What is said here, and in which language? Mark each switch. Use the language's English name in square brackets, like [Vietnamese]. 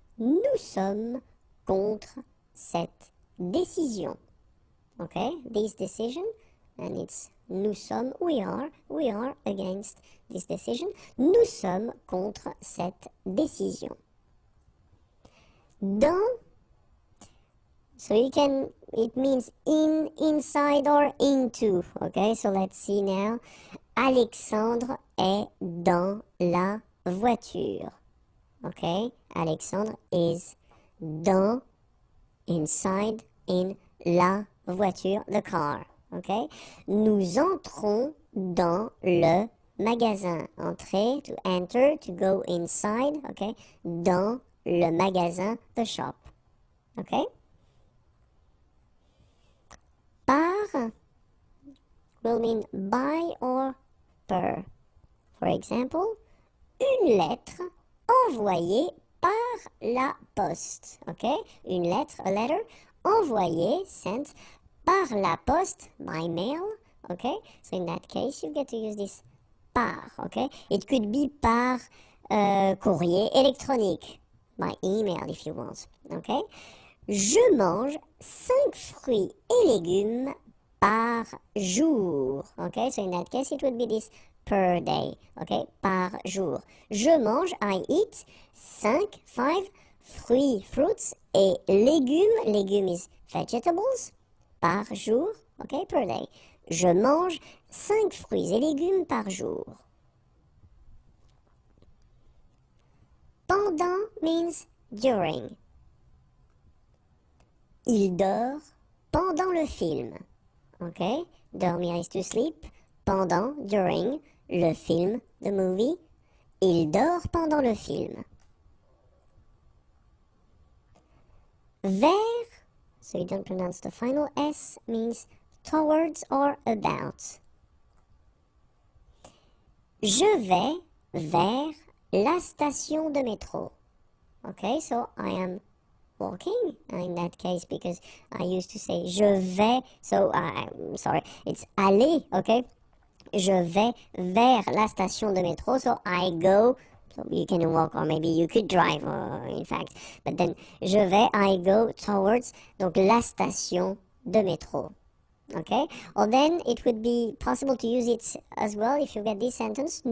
[French] Nous sommes contre cette décision. [English] Okay, this decision, and it's [French] nous sommes, [English] we are against this decision. [French] Nous sommes contre cette décision. [English] Dans, so it means in, inside, or into. Okay, so let's see now. [French] Alexandre est dans la voiture. [English] Okay, Alexandre is dans, inside, in [French] la voiture, [English] the car. Okay, [French] nous entrons dans le magasin. [English] Entrer, to enter, to go inside. Okay, [French] dans le magasin, [English] the shop. Okay. Par will mean by or per. [French] For example, une lettre envoyée par la poste. [English] Okay, [French] une lettre, [English] a letter, envoyée, sent, [French] par la poste, [English] by mail. Okay, so in that case you get to use this [French] par. [English] Okay, it could be [French] par courrier électronique, [English] by email if you want. Okay, [French] je mange 5 fruits et légumes par jour. [English] Okay, so in that case, it would be this per day. Okay, [French] par jour. Je mange, [English] I eat, 5 fruits, [French] et légumes [English] is vegetables, par jour, okay, per day. [French] Je mange 5 fruits et légumes par jour. [English] Pendant means during. [French] Il dort pendant le film. Okay, [English] dormir is to sleep. [French] Pendant, [English] during, [French] le film, [English] the movie. [French] Il dort pendant le film. [English] Vers, so you don't pronounce the final S, means towards or about. [French] Je vais vers la station de métro. [English] Okay, so I am walking in that case because I used to say [French] je vais, [English] so I'm sorry, it's aller, okay? [French] Je vais vers la station de métro, [English] so I go. So you can walk or maybe you could drive, in fact. But then, I go towards, [French] donc la station de métro. [English] Okay? Or then it would be possible to use it as well if you get this sentence.